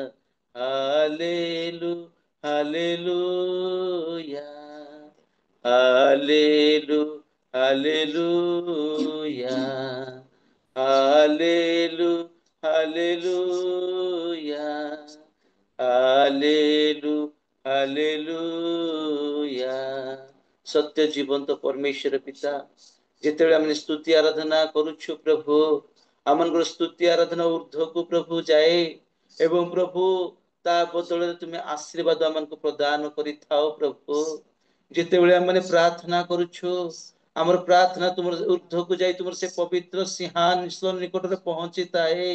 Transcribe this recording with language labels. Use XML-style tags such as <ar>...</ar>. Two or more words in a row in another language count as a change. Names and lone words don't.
<hi>हालेलू हालेलूया, हालेलू हालेलूया, हालेलू हालेलूया, हालेलू हालेलूया। सत्य जीवंत परमेश्वर पिता,</hi> <or>ଯେତେବେଳେ ଆମେ ସ୍ତୁତି ଆରାଧନା କରୁଛୁ ପ୍ରଭୁ, ଆମଙ୍କର ସ୍ତୁତି ଆରାଧନା ঊର୍ଦ୍ଧ୍ୱକୁ ପ୍ରଭୁ ଯାଏ, ଏବଂ ପ୍ରଭୁ ତା ବଦଳରେ ତୁମେ ଆଶୀର୍ବାଦ ଆମକୁ ପ୍ରଦାନ କରିଥାଅ ପ୍ରଭୁ। ଯେତେବେଳେ ଆମେ ପ୍ରାର୍ଥନା କରୁଛୁ, ଆମର ପ୍ରାର୍ଥନା ତୁମର ঊର୍ଦ୍ଧ୍ୱକୁ ଯାଇ ତୁମର ସେ ପବିତ୍ର ସିଂହାସନ ନିକଟରେ ପହଞ୍ଚିଥାଏ।</or>